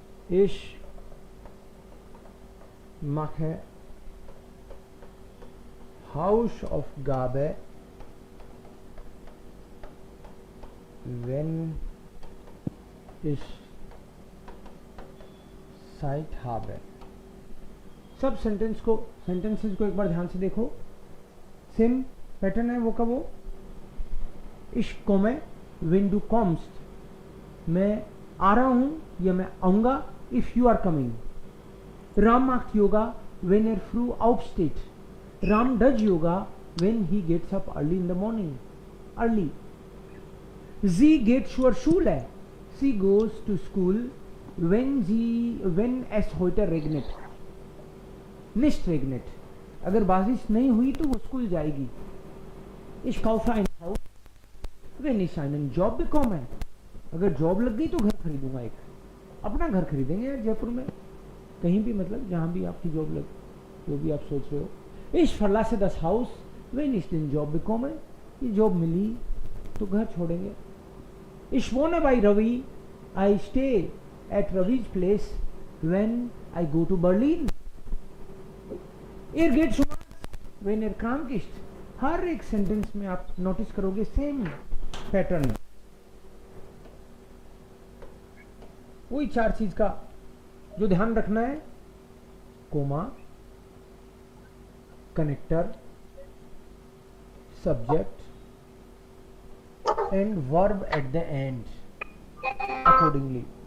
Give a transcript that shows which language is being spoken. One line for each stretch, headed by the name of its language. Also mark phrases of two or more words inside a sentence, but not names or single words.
German: Ich mache Hausaufgabe, wenn ich Zeit habe.
Hindi: सब सेंटेंसेस को एक बार ध्यान से देखो,
English: same pattern
Hindi: है वो का वो.
German: Ich komme, wenn du kommst.
Hindi: मैं आ रहा हूं या मैं आऊंगा
English: if you are coming.
German: Ram macht yoga when er früh aufsteht.
English: Ram does yoga when he gets up early in the morning. Early.
German: Sie geht zur Schule.
English: She goes to school when
German: es heute regnet. Nicht regnet.
Hindi: अगर बारिश नहीं हुई तो वो स्कूल जाएगी.
German: Ich kaufe ein Haus wenn ich einen Job bekomme.
Hindi: अगर जॉब लग गई तो घर खरीदूंगा, एक अपना घर खरीदेंगे यार जयपुर में, कहीं भी, मतलब जहाँ भी आपकी जॉब लग, जो भी आप सोच रहे हो.
German: Ich verlasse das Haus wenn ich den Job bekomme.
Hindi: ये जॉब मिली तो घर छोड़ेंगे.
German: Ich wohne bei Ravi.
English: I stay at Ravi's place when I go to Berlin.
German: Er geht schwarz wenn er krank ist.
Hindi: हर एक सेंटेंस में आप नोटिस करोगे
English: same pattern
Hindi: है. वही चार चीज का जो ध्यान रखना है, कोमा, कनेक्टर,
English: subject and verb at the end accordingly.